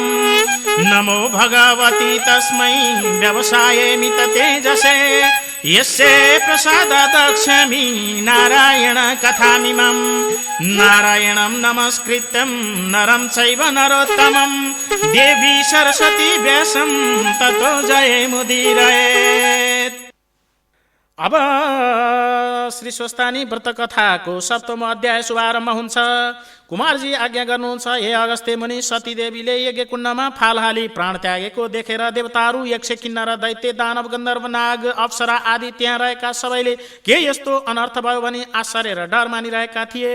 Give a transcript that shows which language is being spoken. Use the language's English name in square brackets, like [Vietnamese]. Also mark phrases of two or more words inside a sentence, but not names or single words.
[Sanskrit] नमो भगवति तस्मै व्यवसायेमित तेजसे यस्य प्रसादात् दक्ष्यामि नारायण कथामिमम्। नारायणं नमस्कृत्यं नरं चैव नरोत्तमं देवी सरस्वती व्यासं ततो जयमुदीरयेत्। [Nepali] अब श्री स्वस्तानी व्रत कथाको सप्तम अध्याय शुभारम्भ हुन्छ। कुमारजी आज्ञा गर्नुहुन्छ, हे अगस्त्य मुनि, सतीदेवीले यज्ञ कुण्डमा फाल हाली प्राण त्यागेको देखेर देवताहरू, यक्ष, किन्नर, दैत्य, दानव, गन्धर्व, नाग, अप्सरा आदि त्यहाँ रहेका सबैले के यस्तो अनर्थ भयो भनी आश्चर्य र डर मानिरहेका थिए।